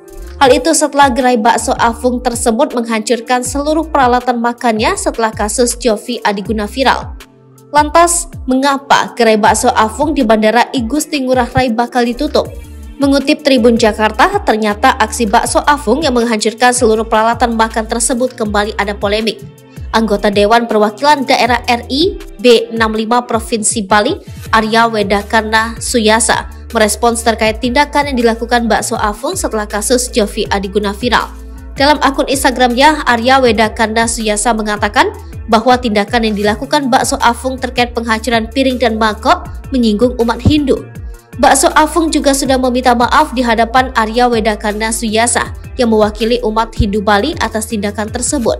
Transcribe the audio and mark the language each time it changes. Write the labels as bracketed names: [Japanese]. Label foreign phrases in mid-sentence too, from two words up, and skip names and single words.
[Indonesian] Hal itu setelah gerai bakso Afung tersebut menghancurkan seluruh peralatan makannya setelah kasus Jovi Adiguna viral. Lantas, mengapa gerai bakso Afung di Bandara I Gusti Ngurah Rai bakal ditutup? Mengutip Tribun Jakarta, ternyata aksi bakso Afung yang menghancurkan seluruh peralatan makan tersebut kembali ada polemik. Anggota Dewan Perwakilan Daerah RI B65 Provinsi Bali, Arya Wedakana Suyasa, merespons terkait tindakan yang dilakukan bakso Afung setelah kasus Jovi Adiguna viral. Dalam akun Instagramnya, Arya Wedakana Suyasa mengatakan bahwa tindakan yang dilakukan bakso Afung terkait penghancuran piring dan mangkok menyinggung umat Hindu. Bakso Afung juga sudah meminta maaf di hadapan Arya Wedakana Suyasa yang mewakili umat Hindu Bali atas tindakan tersebut.